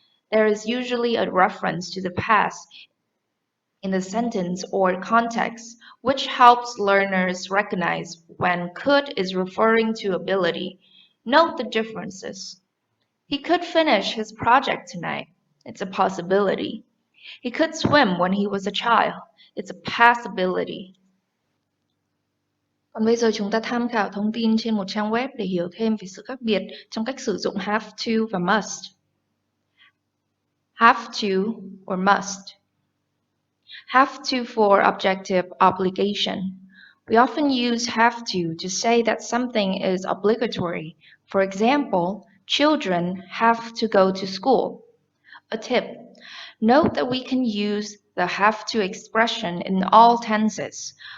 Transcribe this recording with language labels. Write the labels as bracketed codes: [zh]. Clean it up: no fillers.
[en] There is usually a reference to the past in the sentence or context, which helps learners recognize when could is referring to ability. Note the differences. He could finish his project tonight. It's a possibility. He could swim when he was a child. It's a possibility. [vi] Còn bây giờ chúng ta tham khảo thông tin trên một trang web để hiểu thêm về sự khác biệt trong cách sử dụng have to và must. [en] Have to or must. Have to for objective obligation. We often use have to say that something is obligatory. For example, children have to go to school. A tip. Note that we can use the have to expression in all tenses.